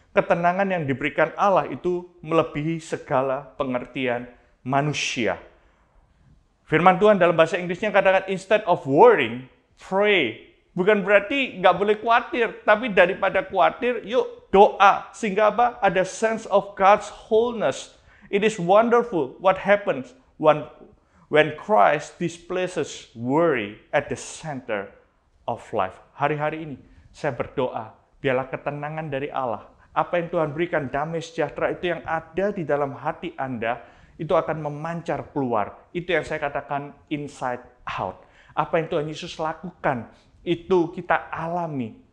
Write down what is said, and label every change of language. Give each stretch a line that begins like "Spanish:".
Indonesian: Ketenangan yang diberikan Allah itu melebihi segala pengertian manusia. Firman Tuhan dalam bahasa Inggrisnya katakan,
English: instead of worrying, pray.
Indonesian: Bukan berarti nggak boleh khawatir, tapi daripada khawatir, yuk doa. Sehingga apa? Ada
English: sense of God's wholeness. It is wonderful what happens when Christ displaces worry at the center of life.
Indonesian: Hari-hari ini saya berdoa, biarlah ketenangan dari Allah, apa yang Tuhan berikan, damai sejahtera itu yang ada di dalam hati Anda, itu akan memancar keluar. Itu yang saya katakan inside out. Apa yang Tuhan Yesus lakukan, itu kita alami.